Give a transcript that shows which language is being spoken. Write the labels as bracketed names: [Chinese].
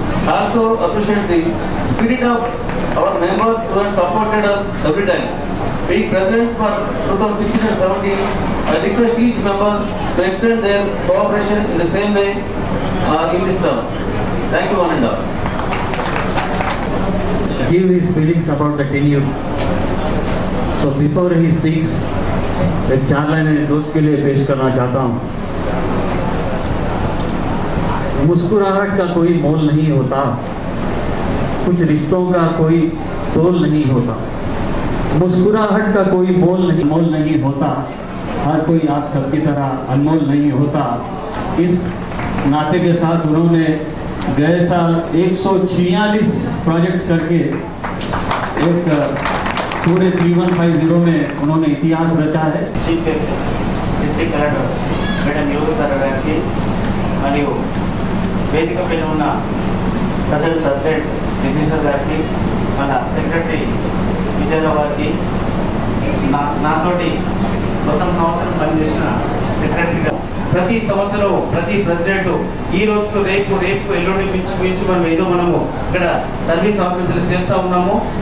[English] I also appreciate the spirit of our members who have supported us every time. Being president for 2016 and 17, I request each member to extend their cooperation in the same way in this term. Thank you, one and all. Give his feelings about the tenure. So before he speaks, [Hindi] एक 4 लाइनें दोस्त के लिए पेश करना चाहता हूँ। मुस्कुराहट का कोई मोल नहीं होता, कुछ रिश्तों का कोई तोल नहीं होता। मुस्कुराहट का कोई मोल नहीं होता, हर कोई आप सबकी तरह अनमोल नहीं होता। इस नाते के साथ उन्होंने गए साल 146 प्रोजेक्ट्स करके एक पूरे 3150 में उन्होंने इतिहास रचा है। [Telugu] Chief guest district collector madam యోగితారావు గారికి మరియు వేదిక పైన ఉన్న ప్రెసిడెంట్ విజయేశ్వర్ గారికి, మన సెక్రటరీ విజయరావు గారికి, నాతోటి మొత్తం సంవత్సరం పనిచేసిన సెక్రటరీ, ప్రతి సంవత్సరం ప్రతి ప్రెసిడెంట్ ఈ రోజుకు రేపు ఎల్లుండి మించి మనము ఇక్కడ సర్వీస్ ఆఫీసులు చేస్తూ ఉన్నాము.